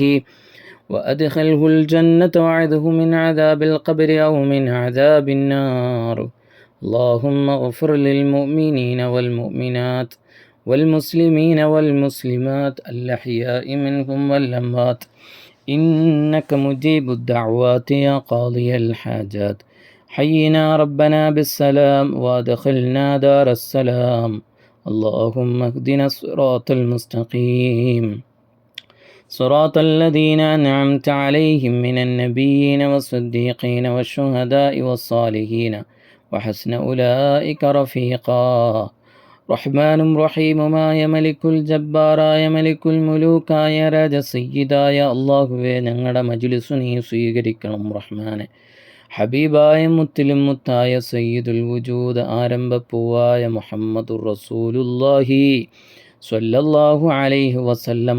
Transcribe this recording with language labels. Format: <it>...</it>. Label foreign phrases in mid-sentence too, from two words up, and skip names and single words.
<ar>وأدخله الجنة وعذه من عذاب القبر أو من عذاب النار اللهم اغفر للمؤمنين والمؤمنات والمسلمين والمسلمات الأحياء منهم والأموات إنك مجيب الدعوات يا قاضي الحاجات حينا ربنا بالسلام وادخلنا دار السلام اللهم اهدنا الصراط المستقيم صراط الذين أنعمت عليهم من النبيين والصديقين والشهداء والصالحين وحسن أولئك رفيقا</ar> <ml>റഹ്മാനും റഹീമുമായ മലിക്കുൽ ജബ്ബാറായ മലിക്കുൽ മുലൂക്കായ രാജ സയ്യിദായ അള്ളാഹുവേ ഞങ്ങളുടെ മജ്ലിസ് നീ സ്വീകരിക്കണം റഹ്മാനെ ഹബീബായ മുത്തിലും മുത്തായ</ml> <ar>سيد الوجود</ar> <ml>ആരംഭപ്പൂവായ</ml> <ar>محمد رسول الله صلى الله عليه وسلم</ar>